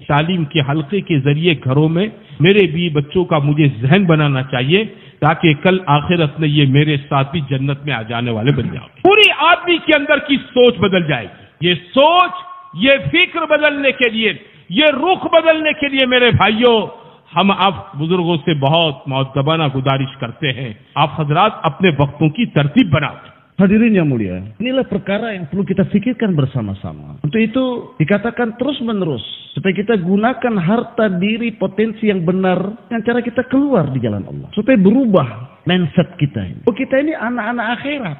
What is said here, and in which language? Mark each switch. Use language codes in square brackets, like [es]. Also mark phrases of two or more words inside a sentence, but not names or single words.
[ur] تعلیم کے حلقے کے ذریعے گھروں میں میرے بیوی بچوں کا مجھے ذہن بنانا چاہیے، تاکہ کل آخرت میں یہ میرے ساتھ بھی جنت میں آ جانے والے بن جاؤ. پوری آدمی کے اندر کی سوچ بدل جائے گی۔ یہ سوچ، یہ فکر بدلنے کے لیے، یہ رخ بدلنے کے لیے میرے بھائیوں، ہم آپ بزرگوں سے بہت مؤدبانہ گزارش کرتے ہیں، آپ حضرات اپنے وقتوں کی ترتیب بناؤ. [id] Hadirin yang mulia, inilah perkara yang perlu kita pikirkan bersama-sama. Untuk itu dikatakan terus-menerus supaya kita gunakan harta diri potensi yang benar dengan cara kita keluar di jalan Allah. Supaya berubah mindset kita ini. Oh, kita ini anak-anak akhirat.